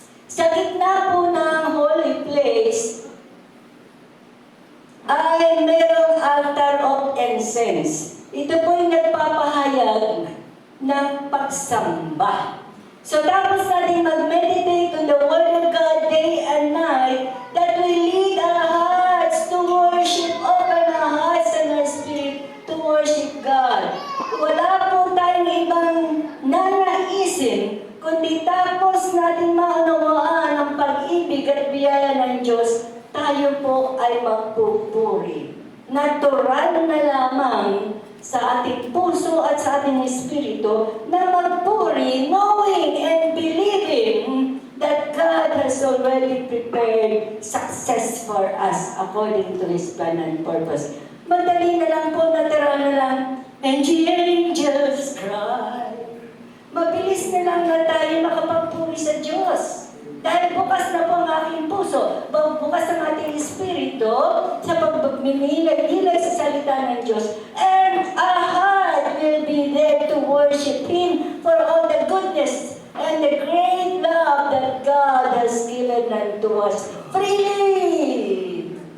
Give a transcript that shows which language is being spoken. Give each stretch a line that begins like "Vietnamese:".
Filipino: Sa gitna po ng holy place, ay mayroong altar of incense. Ito po yung nagpapahayag ng pagsamba. So tapos natin mag-meditate
English: on the Word of God day and night, that will lead our hearts to worship, open our hearts and our spirit to worship God.
Filipino: Wala po tayong ibang nanaisin, kundi tapos natin maunawaan ang pag-ibig at biyaya ng Diyos, tayo po ay magpupuri. Natural na lamang sa ating puso at sa ating espiritu na magpuri,
English: knowing and believing that God has already prepared success for us according to His plan and purpose.
Filipino: Madali na lang po, natural na lang,
English: and the angels cry.
Filipino: Mabilis na lang na tayo makapagpuri sa Diyos. Dahil bukas na po ang aking puso, bukas ang ating espiritu sa pagmimilay sa salita ng Diyos.
English: And our heart will be there to worship Him for all the goodness and the great love that God has given unto us freely.